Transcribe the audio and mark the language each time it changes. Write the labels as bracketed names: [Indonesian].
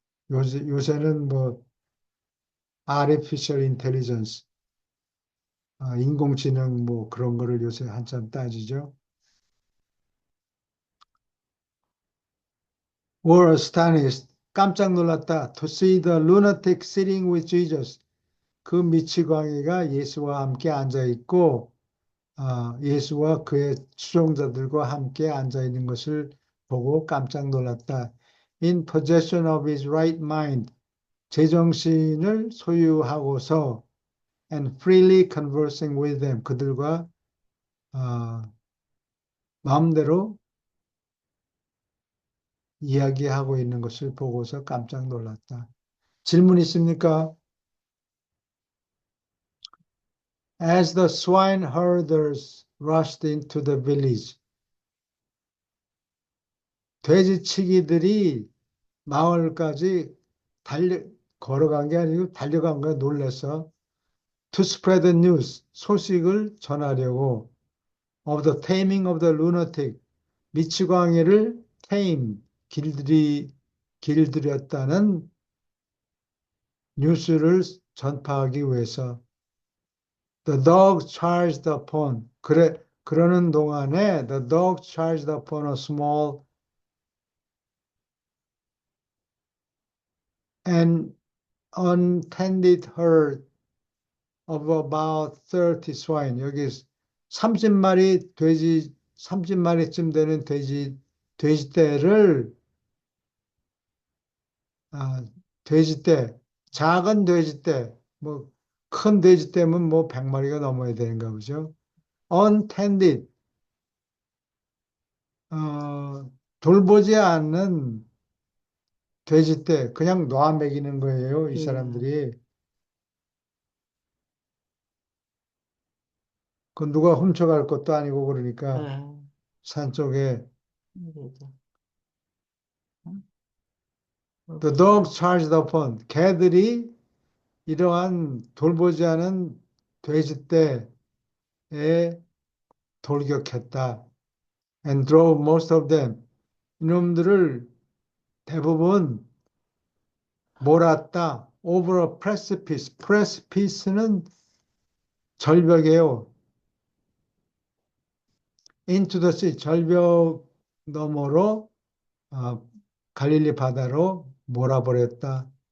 [Korean] 요새는 뭐 artificial intelligence, 인공지능 뭐 그런 거를 요새 한참 따지죠. [English] were astonished, [Korean] 깜짝 놀랐다. [English] To see the lunatic sitting with Jesus. [Korean] 그 미치광이가 예수와 함께 앉아 있고, 예수와 그의 추종자들과 함께 앉아 있는 것을 보고 깜짝 놀랐다. [English] In possession of his right mind. [Korean] 제정신을 소유하고서 [English] and freely conversing with them. [Korean] 그들과 마음대로 이야기하고 있는 것을 보고서 깜짝 놀랐다. 질문 있습니까? [English] As the swineherders rushed into the village, [Korean] 돼지치기들이 마을까지 걸어간 게 아니고 달려간 거야, 놀래서. [English] To spread the news, [Korean] 소식을 전하려고. [English] Of the taming of the lunatic, [Korean] 미치광이를 tame, 길들였다는 뉴스를 전파하기 위해서. [English] The dog charged upon, [Korean] 그러는 동안에 [English] the dog charged upon a small and untended herd of about 30 swine. [Korean] 여기 30마리 30마리쯤 되는 돼지떼를, 돼지떼, 작은 돼지떼, 뭐, 큰 돼지떼면 뭐 100마리가 넘어야 되는가 보죠. untended, 돌보지 않는 돼지떼, 그냥 놓아 먹이는 거예요, 이 사람들이. 그 누가 훔쳐갈 것도 아니고 그러니까 예. 산 쪽에. 그래도. [English] The dog charged upon, [Korean] 개들이 이러한 돌보지 않은 돼지떼에 돌격했다. [English] And drove most of them, [Korean] 이놈들을 대부분 몰았다. [English] Over a precipice, precipice는 [Korean] 절벽이에요. [English] Into the sea, [Korean] 절벽 너머로, 갈릴리 바다로 몰아버렸다.